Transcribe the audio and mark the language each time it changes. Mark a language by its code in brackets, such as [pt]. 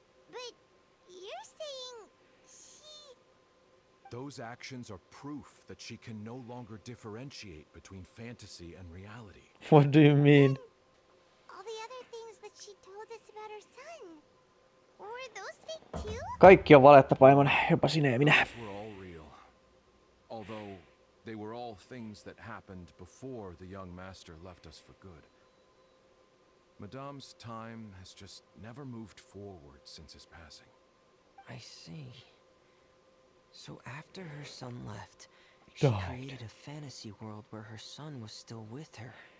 [en] But you're saying she... Those actions are proof that she can no longer differentiate between fantasy and reality. What do you mean? All the other things that she told us about her son. Were those fake too? [fi] Kaikki on valetta, Paimon, jopa sinä ja minä. [en] Those were all real. Although they were all things that happened before the young master left us for good. Madame's time has just never moved forward since his passing. I see. So after her son left, she created a fantasy world where her son was still with her.